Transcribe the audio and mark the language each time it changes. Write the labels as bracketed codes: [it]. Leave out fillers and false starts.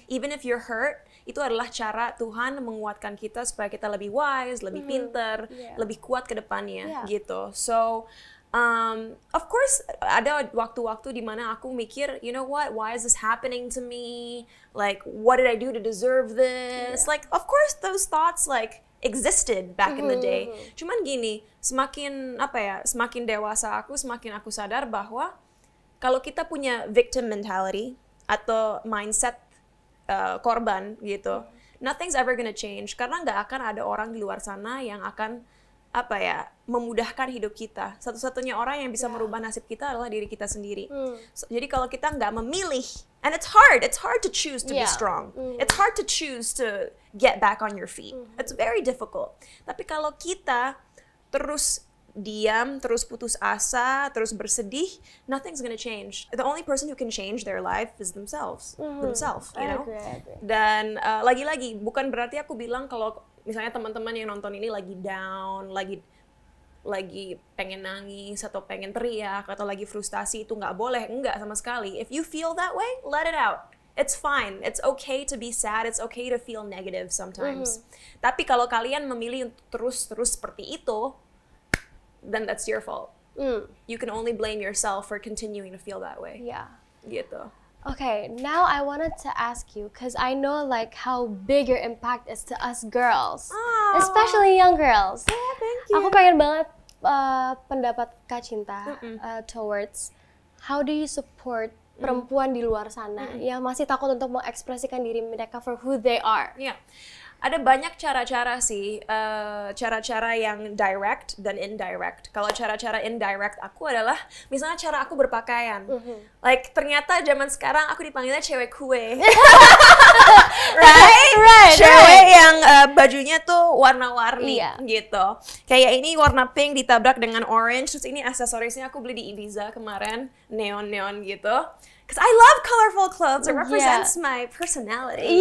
[en] Even if you're hurt, [id] itu adalah cara Tuhan menguatkan kita supaya kita lebih wise, lebih pinter, lebih kuat ke depannya, gitu. [en] So of course, [id] ada waktu-waktu di mana aku mikir, [en] you know what, why is this happening to me? Like, what did I do to deserve this? Like, of course, those thoughts like existed back in the day. [id] Cuman gini, semakin dewasa aku, semakin aku sadar bahwa kalau kita punya victim mentality atau mindset korban gitu, [en] nothing's ever gonna change, [id] karena nggak akan ada orang di luar sana yang akan memudahkan hidup kita. Satu-satunya orang yang bisa merubah nasib kita adalah diri kita sendiri. [en] So, [id] jadi kalau kita nggak memilih, [en] and it's hard to choose to be strong. It's hard to choose to get back on your feet. It's very difficult. [id] Tapi kalau kita terus diam, terus putus asa, terus bersedih, [en] nothing's gonna change. The only person who can change their life is themselves, you know. I agree. [id] Dan lagi-lagi bukan berarti aku bilang kalau misalnya teman-teman yang nonton ini lagi down, lagi pengen nangis atau pengen teriak atau lagi frustasi, itu nggak boleh, enggak sama sekali. [en] If you feel that way, let it out. It's fine. It's okay to be sad. It's okay to feel negative sometimes. [id] Tapi kalau kalian memilih terus seperti itu, [en] then that's your fault. You can only blame yourself for continuing to feel that way. Yeah. [id] Gitu. [en] Okay, now I wanted to ask you, because I know like how big your impact is to us girls, especially young girls. Yeah, thank you. [id] Aku pengen banget pendapat Kak Cinta [en] towards how do you support [id] perempuan di luar sana yang masih takut untuk mengekspresikan diri mereka [en] for who they are. [id] Yeah. Ada banyak cara-cara sih, cara-cara yang direct dan indirect. Kalau cara-cara indirect aku adalah, misalnya cara aku berpakaian. Like, ternyata zaman sekarang aku dipanggilnya cewek kue. right? Cewek yang bajunya tuh warna-warni gitu. Kayak ini warna pink ditabrak dengan orange, terus ini aksesorisnya aku beli di Ibiza kemarin, neon-neon gitu. [en] Because I love colorful clothes, it represents my personality.